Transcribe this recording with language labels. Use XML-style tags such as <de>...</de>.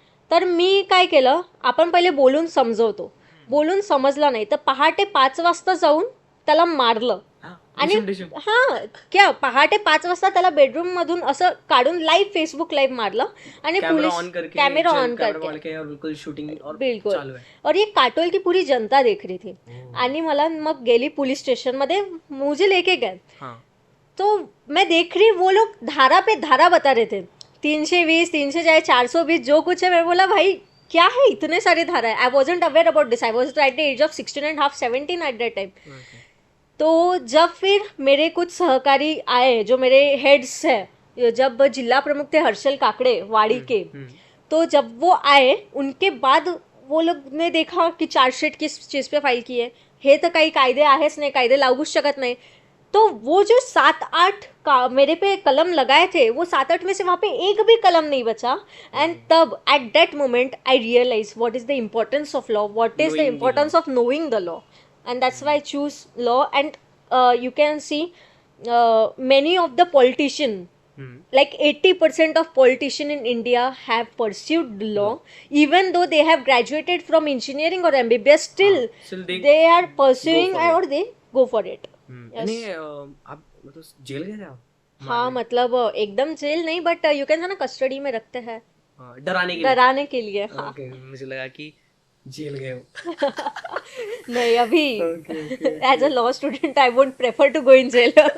<mr>तर मी काय केलं, आपण पहिले बोलून समजवतो. बोलून समजला नाही तर पहाटे 5 वाजता जाऊन त्याला मारलं. आणि हां, क्या पहाटे 5 वाजता त्याला बेडरूम मधून असं काढून लाईव्ह फेसबुक लाईव्ह मारलं आणि</mr> <hi>कैमरा पुलिस ऑन करके, कैमरा ऑन कैमरा करके और बिल्कुल शूटिंग और बिल्कुल. चालू है. और ये काटोल की पूरी जनता देख रही थी.</hi> <mr>आणि मला मग गेली पुलिस स्टेशन मध्ये,</mr> <hi>मुझे लेके गए. हाँ. तो मैं देख रही, वो लोग धारा पे धारा बता रहे थे, 320, 300 चाहे 420 जो कुछ है. मैं बोला भाई क्या है इतने सारे धारा है.</hi> <en>I wasn't aware about this. I was at the age of 16.5, 17 at that time.</en> <hi>तो जब फिर मेरे कुछ सहकारी आए जो मेरे हेड्स है, जब जिला प्रमुख थे हर्षल काकड़े वाड़ी के, तो जब वो आए उनके बाद वो लोग ने देखा की चार्जशीट किस चीज़ पे फाईल की आहे.</hi> <mr>हे तर काही कायदे आहेच नाही, कायदे लागूच शकत नाही.</mr> <hi>तो वो जो 7-8 का मेरे पे कलम लगाए थे, वो 7-8 में से वहाँ पे एक भी कलम नहीं बचा.</hi> <en>And तब at that moment I realize what is the importance of law, what is the importance of knowing the law. And that's why I choose law. And you can see many of the politician, like 80% of politician in India have pursued law, even though they have graduated from engineering or MBBS, still they are pursuing or they go for it.</en> <hi>नहीं, आप मतलब jail गए थे आप? हाँ, मतलब एकदम jail नहीं,</hi> <en>but you can ना</en> <hi>कस्टडी में रखते हैं डराने के लिए. हाँ. Okay, मुझे लगा कि जेल गए हो. नहीं, अभी</hi> <en>As a law student I would prefer to go in jail.</en>